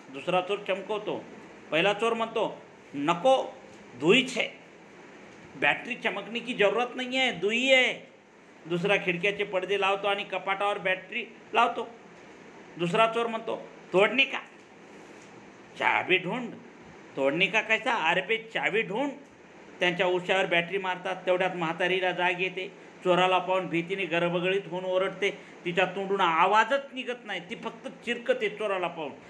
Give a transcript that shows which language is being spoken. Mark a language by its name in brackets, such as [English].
[Marathi] दुसरा चोर चमकवतो. पहिला चोर म्हणतो नको दुई छे, [Hindi] बॅटरी चमकने की जरूरत नहीं है, दुई है. [Marathi] दुसरा खिडक्याचे पडदे लावतो आणि कपाटावर बॅटरी लावतो. दुसरा चोर म्हणतो [Hindi] तोडने का, चाबी ढूंढ. तोडने का कैसा, अरे पे चाबी ढूंढ. [Marathi] त्यांच्या उशावर बॅटरी मारतात. तेवढ्यात म्हातारीला जाग येते. चोराला पाहून भीतीने गरबगळीत होऊन ओरडते. तिच्या तोंडून आवाजच निघत नाही. ती फक्त चिरकते चोराला पाहून.